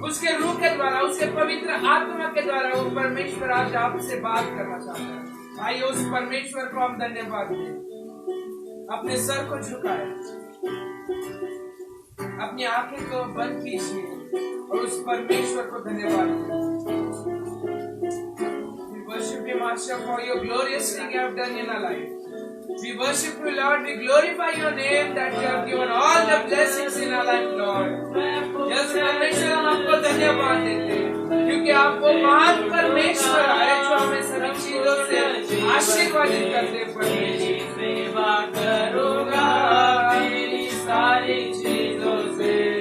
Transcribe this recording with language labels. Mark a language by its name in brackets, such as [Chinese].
[Hindi] उसके रूह के द्वारा, उसके पवित्र आत्मा के द्वारा वो परमेश्वर आज आपसे बात करना चाहता है। आइए उस परमेश्वर को हम धन्यवाद दें। अपने सर को झुकाए, अपनी आंखें को बंद कीजिए और उस परमेश्वर को धन्यवाद दें। [English] Worship Him, Master, for your glorious thing you have done in our life. We worship you, Lord. We glorify your name that you have given all the blessings in our life, Lord. [Hindi] Yes, परमेश्वर हम आपको धन्यवाद देते हैं, क्योंकि आपको महान परमेश्वर है जो हमें सभी चीजों से आशीर्वादित करते हैं। परमेश्वर सेवा करूंगा मेरी सारी चीजों से,